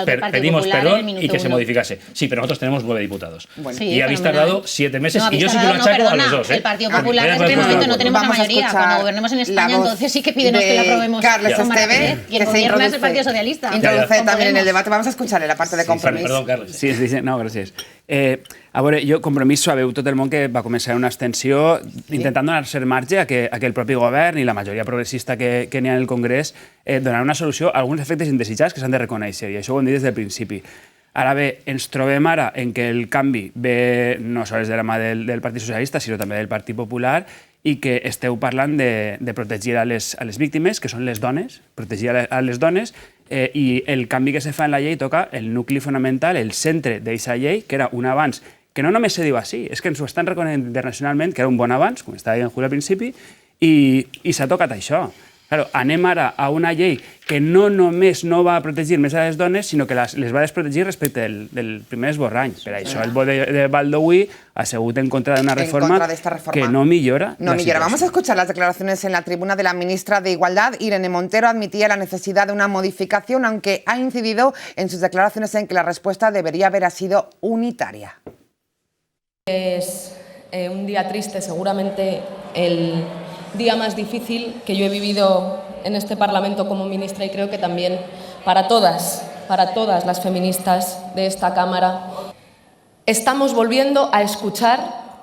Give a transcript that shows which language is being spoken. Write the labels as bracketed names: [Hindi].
[Spanish] Pedimos perdón y que se modificase. Sí, pero nosotros tenemos 9 diputados. Bueno, y habéis tardado 7 meses y yo sí que lo achaco a los dos. El Partido Popular en este momento no tenemos la mayoría. Cuando gobernemos en España, entonces sí que pídenos que la aprobemos. Carles Esteve, que se gobierna es el Partido Socialista. Introduce también en el debate. Vamos a escucharle la parte de Compromís. [Catalan] Perdón, Carles. Sí, no, gràcies. A veure, Compromís sabeu tot el món que va començar una abstenció intentant donar-se marge a que el propi govern i la majoria progressista que n'hi ha en el Congrés donaran una solució a alguns efectes indesitjats que s'han de reconèixer, i això ho hem dit des del principi. Ara bé, ens trobem ara en què el canvi ve no sols de la mà del Partit Socialista, sinó també del Partit Popular, i que esteu parlant de protegir a les víctimes, que són les dones, protegir a les dones, i el canvi que se fa en la llei toca el nucli fonamental, el centre d'aquesta llei, que era un avanç que no només se diu així, és que ens ho estan reconeixent internacionalment, que era un bon avanç, com estava dient Julio al principi, i s'ha tocat això. Claro, anem ara a una llei que no només no va protegir més a les dones, sinó que les va desprotegir respecte del primer esborrany. Per això el vot de Baldoví ha sigut en contra d'una reforma que no millora. No millora. [Spanish] Vamos a escuchar las declaraciones en la tribuna de la ministra de Igualdad. Irene Montero admitía la necesidad de una modificación, aunque ha incidido en sus declaraciones en que la respuesta debería haber sido unitaria. Es un día triste, seguramente el día más difícil que yo he vivido en este Parlamento como ministra, y creo que también para todas las feministas de esta Cámara. Estamos volviendo a escuchar